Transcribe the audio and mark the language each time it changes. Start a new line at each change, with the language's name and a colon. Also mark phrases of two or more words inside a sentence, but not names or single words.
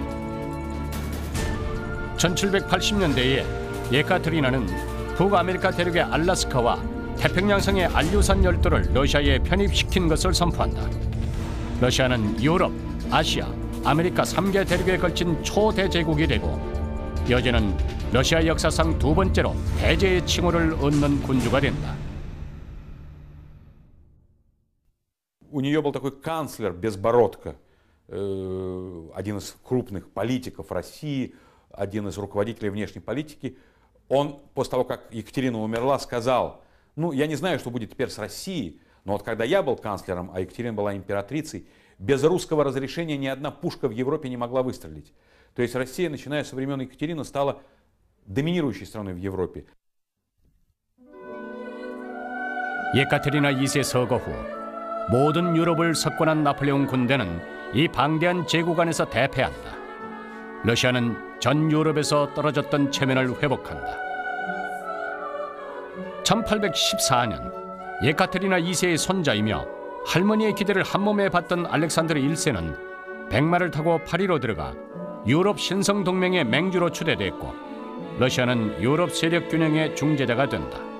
Korean: 1780년대에 예카테리나는 북아메리카 대륙의 알라스카와 태평양성의 알류산 열도를 러시아에 편입시킨 것을 선포한다. 러시아는 유럽, 아시아, 아메리카 3개 대륙에 걸친 초대제국이 되고 여제는 러시아 역사상 2번째로 대제의 칭호를 얻는 군주가 된다.
Russian: У нее был такой канцлер Безбородко, один из крупных политиков России, один из руководителей внешней политики. Он после того, как Екатерина умерла, сказал: ну, я не знаю, что будет теперь с Россией, но вот когда я был канцлером, а Екатерина была императрицей, без русского разрешения ни одна пушка в Европе не могла выстрелить. То есть Россия, начиная со времен Екатерины, стала доминирующей страной в Европе.
Korean: 예카테리나 2세 서거 후 모든 유럽을 석권한 나폴레옹 군대는 이 방대한 제국 안에서 대패한다. 러시아는 전 유럽에서 떨어졌던 체면을 회복한다. 1814년 예카테리나 2세의 손자이며 할머니의 기대를 한몸에 받던 알렉산드르 1세는 백마를 타고 파리로 들어가 유럽 신성동맹의 맹주로 추대됐고 러시아는 유럽 세력 균형의 중재자가 된다.